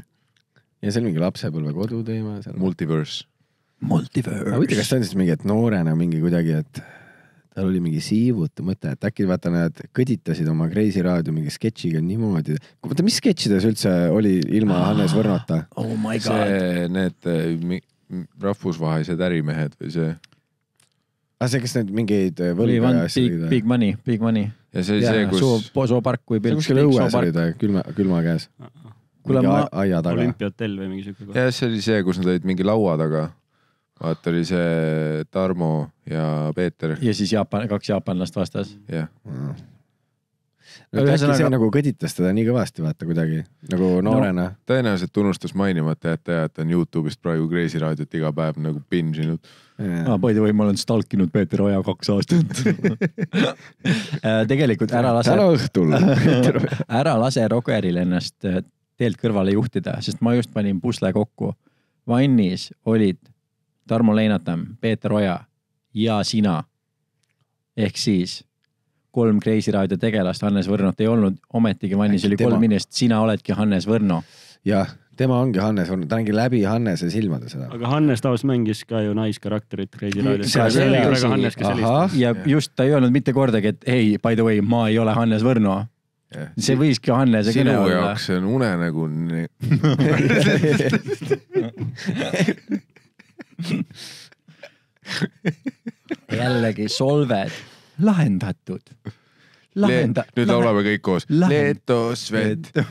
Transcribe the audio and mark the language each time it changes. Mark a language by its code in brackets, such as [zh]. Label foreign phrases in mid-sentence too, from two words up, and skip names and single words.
[et] Ja see on mingi lapsepõlve kodu teema. Multiverse. Aga võite, kas see on siis mingi, et noorena mingi kuidagi, et tal oli mingi siivutu mõte, et äkki vaata nad kõditasid oma Kreisi raadio mingi sketšiga niimoodi. Vaata, mis sketšides üldse oli ilma Hannes Võrnota? [en] Oh my god. [et] See, need rahvusvahelised ärimehed või see? See, kes need mingeid võlga ja asja [en] Big money. [et] Ja see oli see, kus... Soopark või pilt. See kuskil õues oli ta külma käes. Aia taga. Olümpiahotell või mingi siuke. Ja see oli see, kus nad olid mingi laua taga. Vaata oli see Tarmo ja Peeter. Ja siis kaks jaapanlast vastas. Jah. Äkki see nagu kõditas teda nii kõvasti, vaata kuidagi, nagu noorena. Tõenäoliselt tunnustas mainimata jätta, et on YouTube'ist praegu Kreisi raadiot iga päev nagu binginud. [en] By the way, [et] ma olen stalkinud Peeter Oja 2 aastat. Tegelikult ära lase Rogeril ennast teelt kõrvale juhtida, sest ma just panin pusle kokku. Vannis olid Tarmo Leinatam, Peeter Oja ja sina. Ehk siis 3 Kreisi raadio tegelast, Hannes Võrnot ei olnud, ometigi Vannis oli 3 inimest, sina oledki Hannes Võrno. Jah, tema ongi Hannes Võrno, ta ongi läbi Hannese silmade seda. Aga Hannes taas mängis ka ju naiskarakterit Kreisi raadios. Ja just ta ei öelnud mitte kordagi, et ei, [en] by the way, [et] ma ei ole Hannes Võrno. See võiski Hannese kõne olla. Sinu jaoks see on unenägu. Jällegi solved lahendatud. Nüüd laulame kõik koos. Leetosvet.